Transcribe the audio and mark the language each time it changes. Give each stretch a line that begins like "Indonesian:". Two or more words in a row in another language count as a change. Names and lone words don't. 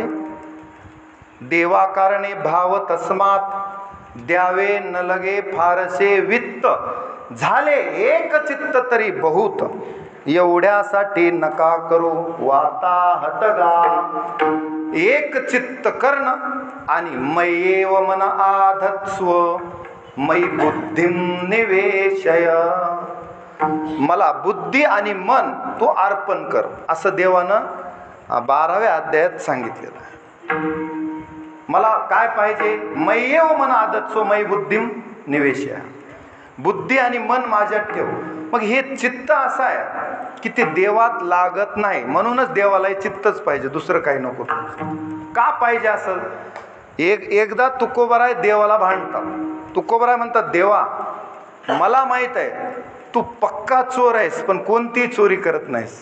Marathi: देवाकारणे भाव तस्मात द्यावे न लगे फारसे वित्त. झाले एक चित्त तरी बहुत. एवढ्यासाठी नका करू वाताहतगा. एक चित्त कर्ण
Sanskrit: आणि मयेव मन आधत्स्व मयी बुद्धिम निवेशय.
Marathi: मला बुद्धी आणि मन तू अर्पण कर असं देवानं 12व्या अध्यायात सांगितलेलं आहे. मला काय पाहिजे?
Sanskrit: मयेव मन आधत्स्व मयी बुद्धिम निवेशय.
Marathi: बुद्धी आणि मन माझ्यात ठेव. मग हे चित्त असं आहे की ते देवात लागत नाही, म्हणूनच देवाला चित्तच पाहिजे, दुसरं काही नको. का पाहिजे असं? एकदा तुकोबराय देवाला भांडतात. तुकोबराय म्हणतात, देवा मला माहीत आहे तू पक्का चोर आहेस पण कोणतीही चोरी करत नाहीस.